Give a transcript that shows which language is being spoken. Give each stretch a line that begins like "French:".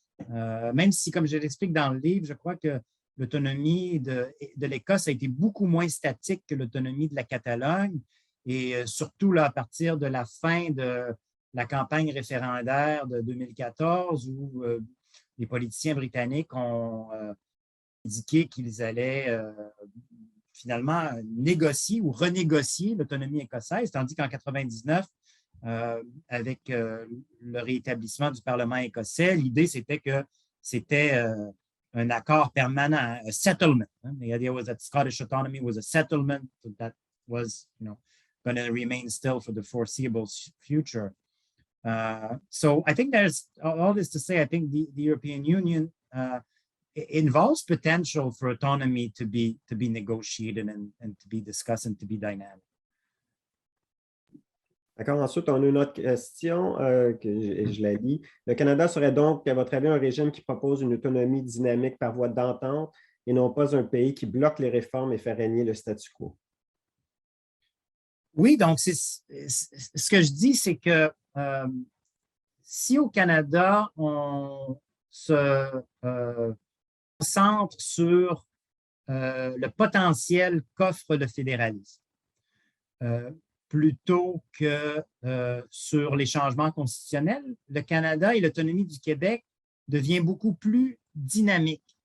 French: Même si, comme je l'explique dans le livre, je crois que l'autonomie de l'Écosse a été beaucoup moins statique que l'autonomie de la Catalogne, et surtout là, à partir de la fin de la campagne référendaire de 2014, où les politiciens britanniques ont indiqué qu'ils allaient finalement négocier ou renégocier l'autonomie écossaise, tandis qu'en 1999, avec le réétablissement du Parlement écossais, l'idée c'était que c'était un accord permanent,
English: a settlement. The idea was that Scottish autonomy was a settlement that was, going to remain still for the foreseeable future. So I think there's all this to say. I think the European Union involves potential for autonomy to be negotiated and to be discussed and to be dynamic.
French: D'accord. Ensuite, on a une autre question que je la lis. Le Canada serait donc, à votre avis, un régime qui propose une autonomie dynamique par voie d'entente et non pas un pays qui bloque les réformes et fait régner le statu quo? Oui, donc ce que je dis, c'est que si au Canada, on se concentre sur le potentiel qu'offre le fédéralisme, plutôt que sur les changements constitutionnels, le Canada et l'autonomie du Québec devient beaucoup plus dynamique.